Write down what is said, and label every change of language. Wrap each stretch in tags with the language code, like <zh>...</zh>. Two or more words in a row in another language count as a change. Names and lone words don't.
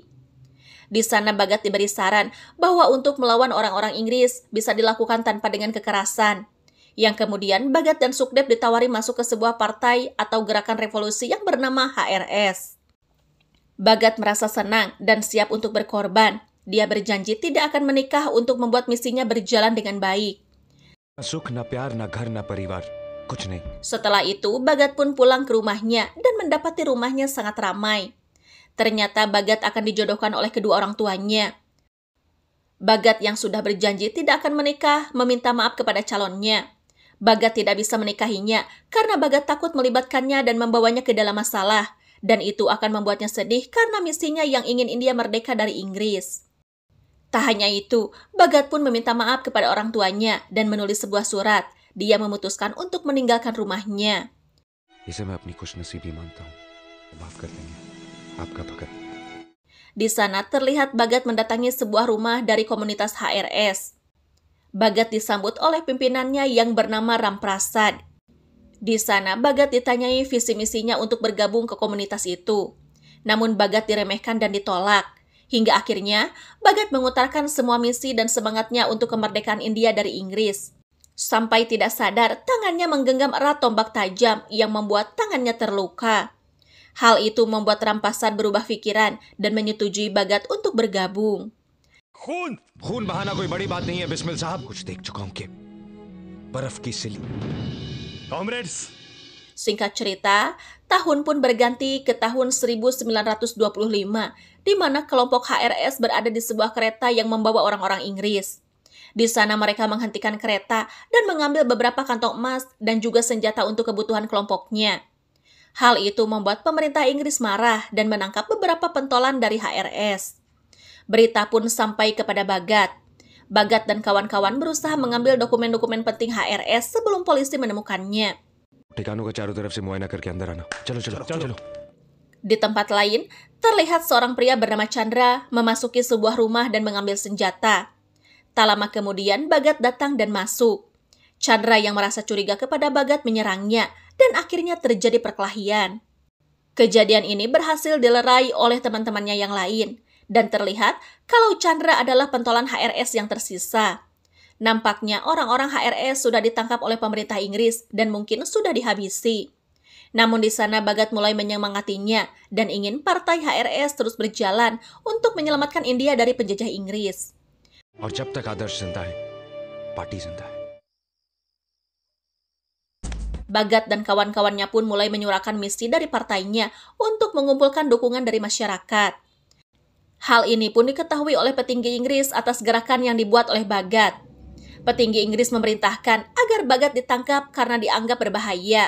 <id>Di sana Bagat diberi saran bahwa untuk melawan orang-orang Inggris bisa dilakukan tanpa dengan kekerasan. Yang kemudian Bagat dan Sukdep ditawari masuk ke sebuah partai atau gerakan revolusi yang bernama HRS. Bagat merasa senang dan siap untuk berkorban. Dia berjanji tidak akan menikah untuk membuat misinya berjalan dengan baik.</id> <hi>सुख ना प्यार ना घर ना परिवार कुछ नहीं.</hi> <id>Setelah itu, Bagat pun pulang ke rumahnya dan mendapati rumahnya sangat ramai. Ternyata Bagat akan dijodohkan oleh kedua orang tuanya. Bagat yang sudah berjanji tidak akan menikah meminta maaf kepada calonnya. Bagat tidak bisa menikahinya karena Bagat takut melibatkannya dan membawanya ke dalam masalah. Dan itu akan membuatnya sedih karena misinya yang ingin India merdeka dari Inggris. Tak hanya itu, Bagat pun meminta maaf kepada orang tuanya dan menulis sebuah surat. Dia memutuskan untuk meninggalkan rumahnya.</id> <hi>इसे मैं अपनी खुशनसीबी मानता हूँ. माफ कर देंगे. आपका भगत.</hi> <id>Di sana terlihat Bagat mendatangi sebuah rumah dari komunitas HRS. Bagat disambut oleh pimpinannya yang bernama Ramprasad. Di sana Bagat ditanyai visi misinya untuk bergabung ke komunitas itu. Namun Bagat diremehkan dan ditolak. Hingga akhirnya, Bagat mengutarakan semua misi dan semangatnya untuk kemerdekaan India dari Inggris. Sampai tidak sadar, tangannya menggenggam erat tombak tajam yang membuat tangannya terluka. Hal itu membuat Ramprasad berubah pikiran dan menyetujui Bagat untuk bergabung.</id> <hi>खून बहाना कोई बड़ी बात नहीं है बिस्मिल साहब. कुछ देख चुका हूँ कि बर्फ की सिली. कॉमरेड्स</hi> <id>Singkat cerita, tahun pun berganti ke tahun 1925, di mana kelompok HRS berada di sebuah kereta yang membawa orang-orang Inggris. Di sana mereka menghentikan kereta dan mengambil beberapa kantong emas dan juga senjata untuk kebutuhan kelompoknya. Hal itu membuat pemerintah Inggris marah dan menangkap beberapa pentolan dari HRS. Berita pun sampai kepada Bagat. Bagat dan kawan-kawan berusaha mengambil dokumen-dokumen penting HRS sebelum polisi menemukannya.</id> <hi>ठिकानों का चारों तरफ से मुआयना करके अंदर आना. चलो चलो चलो.</hi> <id>Di tempat lain, terlihat seorang pria bernama Chandra memasuki sebuah rumah dan mengambil senjata. Tak lama kemudian, Bagat datang dan masuk. Chandra yang merasa curiga kepada Bagat menyerangnya, dan akhirnya terjadi perkelahian. Kejadian ini berhasil dilerai oleh teman-temannya yang lain, dan terlihat kalau Chandra adalah pentolan HRS yang tersisa. Nampaknya orang-orang HRS sudah ditangkap oleh pemerintah Inggris dan mungkin sudah dihabisi. Namun di sana Bagat mulai menyemangatinya dan ingin partai HRS terus berjalan untuk menyelamatkan India dari penjajah Inggris.</id> <hi>और जब तक आदर्श जिंदा है, पार्टी जिंदा है.</hi> <id>Bagat dan kawan-kawannya pun mulai menyuarakan misi dari partainya untuk mengumpulkan dukungan dari masyarakat. Hal ini pun diketahui oleh petinggi Inggris atas gerakan yang dibuat oleh Bagat. Petinggi Inggris memerintahkan agar Bagat ditangkap karena dianggap berbahaya.</id>